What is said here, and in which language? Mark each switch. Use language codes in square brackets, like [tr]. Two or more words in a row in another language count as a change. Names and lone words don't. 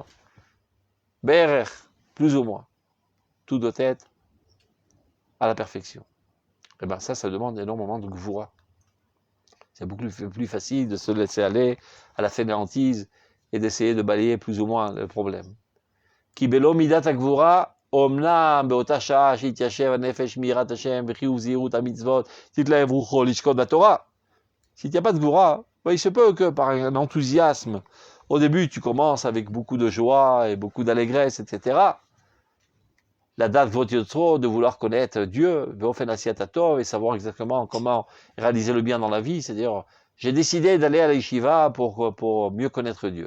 [fr] BRR, plus ou moins. Tout doit être à la perfection. Et bien ça demande énormément de gvoura. C'est beaucoup plus facile de se laisser aller à la fainéantise et d'essayer de balayer plus ou moins le problème. [he] קיבלו מידת הגבורה אמנם באותה שעה שתתיישב נפש ביראת ה׳ וחיוב זהירות המצוות תתלהב רוחו לשקוד בתורה. [fr] Si tu n'as pas de gvoura, il se peut que par un enthousiasme, au début tu commences avec beaucoup de joie et beaucoup d'allégresse, etc. La date de vouloir connaître Dieu, et savoir exactement comment réaliser le bien dans la vie, c'est-à-dire J'ai décidé d'aller à la yeshiva pour mieux connaître Dieu.